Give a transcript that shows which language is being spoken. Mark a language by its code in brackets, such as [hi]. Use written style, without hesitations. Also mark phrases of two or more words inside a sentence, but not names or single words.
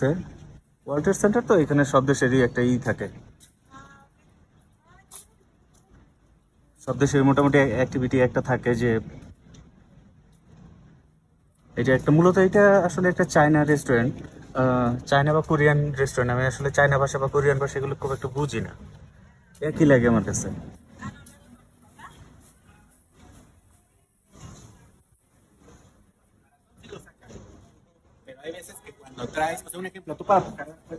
[bn] ওয়ার্ল্ড ট্রেড সেন্টার তো এখানে সব দেশেরই একটা থাকে, সব দেশের মোটামুটি অ্যাক্টিভিটি একটা থাকে। যে এটা একটা মূলত এটা আসলে একটা [en] China restaurant, [bn] চায়না বা [en] Korean restaurant. [bn] আমি আসলে চায়না ভাষা বা কোরিয়ান ভাষা এগুলো খুব একটু বুঝি না, একই লাগে আমার কাছে। [es] Pero hay veces que cuando traes, o sea, un ejemplo, tú para buscar.